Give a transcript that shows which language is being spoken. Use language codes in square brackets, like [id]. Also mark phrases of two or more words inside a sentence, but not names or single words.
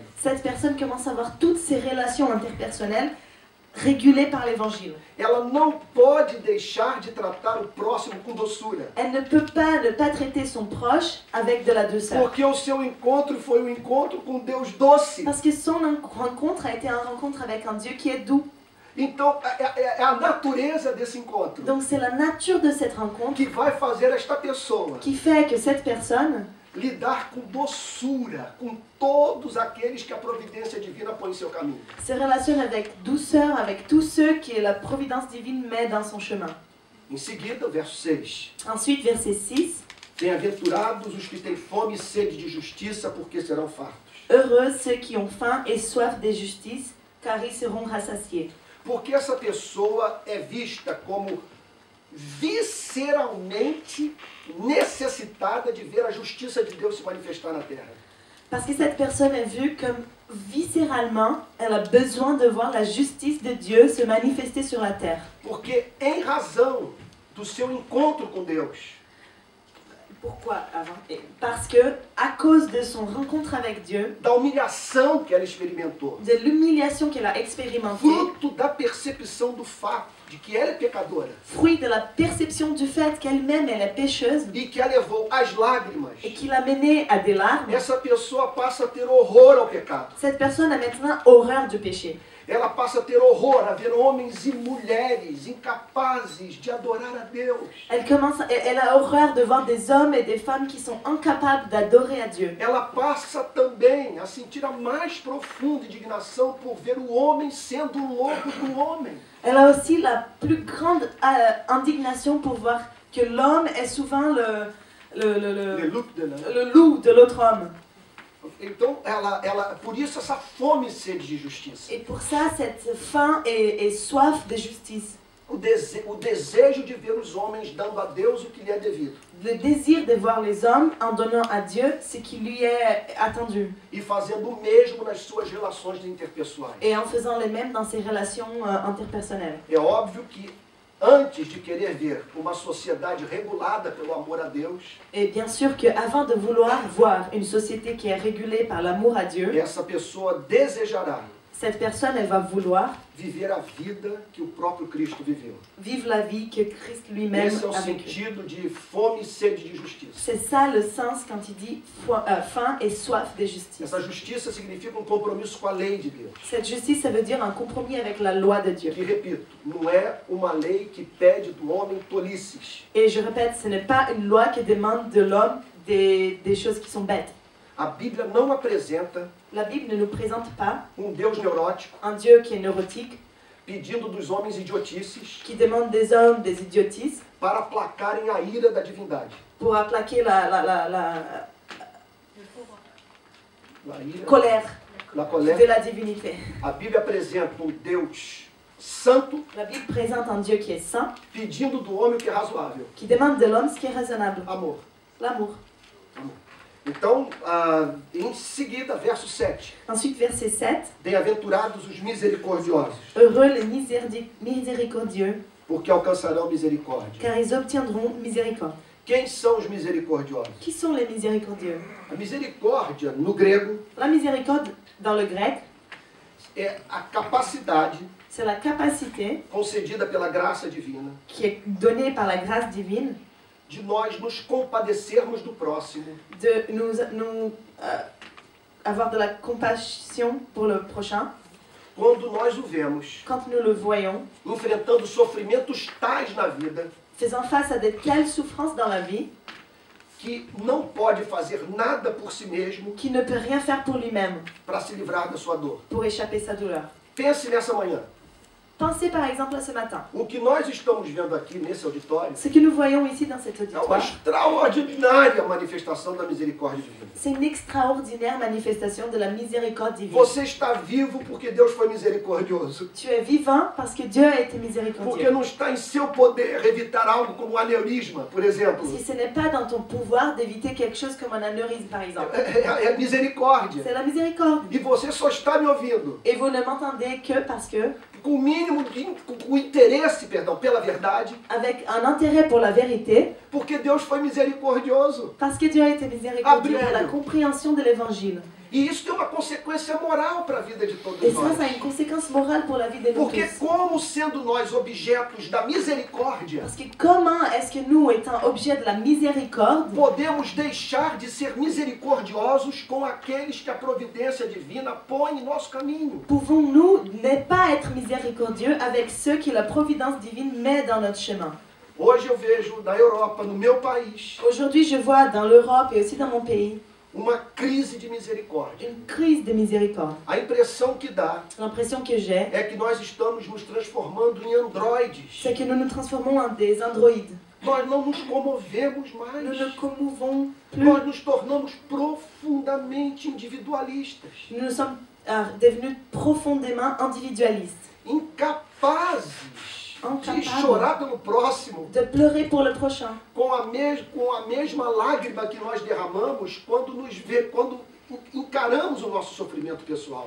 [fr] cette personne commence à avoir toutes ses relations interpersonnelles régulées par l'Évangile. [pt] Ela não pode deixar de tratar o próximo com doçura. [fr] Elle ne peut pas ne pas traiter son proche avec de la douceur. [pt] Porque o seu encontro foi um encontro com Deus doce. [fr] Parce que son rencontre a été une rencontre avec un Dieu qui est doux. [pt] Então, é a natureza desse encontro [fr] Donc c'est la nature de cette rencontre [pt] que vai fazer esta pessoa [fr] qui fait que cette personne [pt] lidar com doçura com todos aqueles que a providência divina põe em seu caminho. [fr] se relationne avec douceur avec tous ceux que la providence divine met dans son chemin. [pt] Em seguida, o verso 6. [fr] Ensuite, verset 6. [pt] Bem-aventurados os que têm fome e sede de justiça, porque serão fartos. [fr] Heureux ceux qui ont faim et soif de justice, car ils seront rassasiés. [pt] Porque essa pessoa é vista como visceralmente necessitada de ver a justiça de Deus se manifestar na terra. [fr] Parce que cette personne est vue comme viscéralement, elle a besoin de voir la justice de Dieu se manifester sur la terre. [pt] Porque em razão do seu encontro com Deus, [fr] Pourquoi avant? Parce que, à cause de son rencontre avec Dieu, [pt] da humilhação que ela experimentou, [fr] de l'humiliation qu'elle a expérimentée, [pt] fruto da percepção do fato de que ela é pecadora [fr] fruit de la perception du fait qu'elle-même elle est pécheuse [pt] e que a levou às lágrimas, [fr] et qui l'a menée à des larmes, [pt] essa pessoa passa a ter horror ao pecado. [fr] cette personne a maintenant horreur du péché. [pt] Ela passa a ter horror a ver homens e mulheres incapazes de adorar a Deus. [fr] Elle a horreur de voir des hommes et des femmes qui sont incapables d'adorer à Dieu. [pt] Ela passa também a sentir a mais profunda indignação por ver o homem sendo o lobo do homem. [fr] Elle a aussi la plus grande indignation pour voir que l'homme est souvent le loup de l'autre homme. [pt] Então, por isso essa fome e sede de justiça. [fr] Et pour ça, cette faim et soif de justice. [pt] O desejo de ver os homens dando a Deus o que lhe é devido. [fr] Le désir de voir les hommes en donnant à Dieu ce qui lui est attendu. [pt] E fazendo o mesmo nas suas relações interpessoais. [fr] Et en faisant le même dans ses relations interpersonnelles. [pt] É óbvio que antes de querer ver uma sociedade regulada pelo amor a Deus, [fr] et bien sûr qu'avant de vouloir voir une société qui est régulée par l'amour à Dieu, [pt] essa pessoa desejará [fr] cette personne, elle va vouloir [pt] viver a vida que o próprio Cristo viveu. [fr] vivre la vie que Christ lui-même [pt] Esse é o [fr] a vécue. [pt] sentido de fome e sede de justiça. [fr] C'est ça le sens quand il dit faim et soif de justice. [pt] Essa justiça significa um compromisso com a lei de Deus. [fr] Cette justice, ça veut dire un compromis avec la loi de Dieu. [pt] Que, repito, não é uma lei que pede do homem tolices. [fr] Et je répète, ce n'est pas une loi qui demande de l'homme des choses qui sont bêtes. [pt] A Bíblia não apresenta [fr] La Bible ne nous présente pas [pt] Deus neurótico [fr] un Dieu qui est neurotique, [pt] pedindo dos homens idiotices [fr] qui demande des hommes des idiotices [pt] para aplacarem a ira da divindade. [fr] pour aplaquer la [pt] ira, [fr] colère la colère. de la divinité. [pt] A Bíblia apresenta Deus santo [fr] La Bible présente un Dieu qui est saint, [pt] pedindo do homem o que é razoável. [fr] qui demande de l'homme ce qui est raisonnable, [pt] Amor. [fr] l'amour. [pt] Então, em seguida, verso 7. [fr] Ensuite, verset 7. [pt] Bem-aventurados os misericordiosos, [fr] Heureux les miséricordieux, [pt] porque alcançarão misericórdia. [fr] car ils obtiendront miséricorde. [pt] Quem são os misericordiosos? [fr] Qui sont les miséricordieux? [pt] A misericórdia, no grego, [fr] La miséricorde, dans le grec, [pt] é a capacidade [fr] c'est la capacité [pt] concedida pela graça divina [fr] qui est donnée par la grâce divine [pt] de nós nos compadecermos do próximo [fr] de nous avoir de la compassion pour le prochain [pt] quando nós o vemos [fr] quand nous le voyons, [pt] enfrentando sofrimentos tais na vida [fr] faisant face à de telles souffrances dans la vie [pt] que não pode fazer nada por si mesmo [fr] qu'il ne peut rien faire pour lui-même [pt] para se livrar da sua dor. [fr] pour échapper sa douleur. [pt] Pense nessa manhã. [fr] Pensez par exemple à ce matin. [pt] O que nós estamos vendo aqui nesse auditório [fr] Ce que nous voyons ici dans cet [pt] é uma [fr] auditoire, [pt] extraordinária manifestação da misericórdia divina. [fr] c'est une extraordinaire manifestation de la miséricorde divine. [pt] Você está vivo porque Deus foi misericordioso. [fr] Tu es vivant parce que Dieu a été [pt] Porque [fr] miséricordieux. [pt] não está em seu poder evitar algo como um aneurisma, por exemplo. [fr] Si ce n'est pas dans ton pouvoir d'éviter quelque chose comme un anévrisme par exemple, [pt] É misericórdia. [fr] c'est la miséricorde. [pt] E você só está me ouvindo [fr] Et vous ne m'entendez que parce que, [pt] com o mínimo de com interesse, pela verdade, [fr] avec un intérêt pour la vérité, [pt] porque Deus foi misericordioso. [fr] parce que Dieu a été miséricordieux pour la [pt] Abril. [fr] compréhension de l'évangile. [pt] E isso tem uma consequência moral para a vida de todos [fr] Et ça, ça a [pt] nós. [fr] une conséquence morale pour la vie de nous [pt] Porque [fr] tous. [pt] como sendo nós objetos da misericórdia, [fr] Parce que comment est-ce que nous, étant objets de la miséricorde, [pt] podemos deixar de ser misericordiosos com aqueles que a providência divina põe em nosso caminho? [fr] pouvons-nous ne pas être miséricordieux avec ceux que la providence divine met dans notre chemin? [pt] Hoje eu vejo na Europa, no meu país, [fr] Aujourd'hui, je vois dans l'Europe et aussi dans mon pays [pt] uma crise de misericórdia. [fr] une crise de miséricorde. [pt] A impressão que dá [fr] L'impression que j'ai, [pt] é que nós estamos nos transformando em androides. [fr] c'est que nous nous transformons en des androïdes. [pt] Nós não nos comovemos [fr] Nous [pt] mais. [fr] ne commouvons plus. [pt] Nós nos tornamos profundamente individualistas, [fr] Nous nous sommes devenus profondément individualistes. [pt] incapazes de chorar pelo próximo [fr] De pleurer pour le prochain. [pt] com a mesma lágrima que nós derramamos quando encaramos o nosso sofrimento pessoal.